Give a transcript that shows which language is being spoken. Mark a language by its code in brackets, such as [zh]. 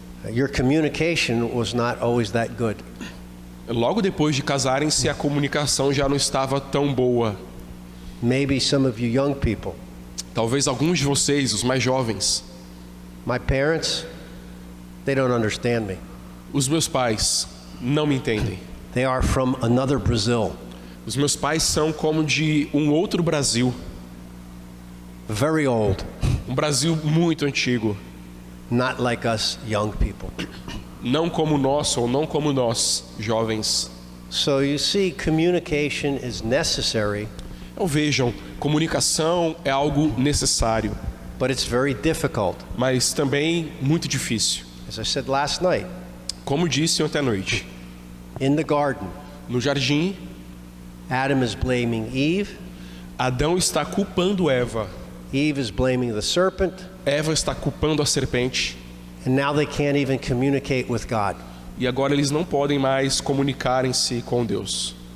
[en] your communication was not always that good. [pt] Logo depois de casarem-se, a comunicação já não estava tão boa. [en] Maybe some of you young people. [pt] Talvez alguns de vocês, os mais jovens, [en] My parents, they don't understand me. [pt] os meus pais, não me entendem. [en] They are from another Brazil. [pt] Os meus pais são como de um outro Brasil, [en] Very old. [pt] um Brasil muito antigo, [en] Not like us young people. [pt] não como o nosso ou não como nós, jovens. [en] So you see, communication is necessary, [pt] Então vejam, comunicação é algo necessário, [en] but it's very difficult. [pt] mas também muito difícil. [en] As I said last night, [pt] Como disse ontem à noite, [en] in the garden, [pt] no jardim, [en] Adam is blaming Eve. [pt] Adão está culpando Eva, [en] Eve is blaming the serpent. [pt] Eva está culpando a serpente, [en] And now they can't even communicate with God. [pt] e agora eles não podem mais comunicarem-se com Deus.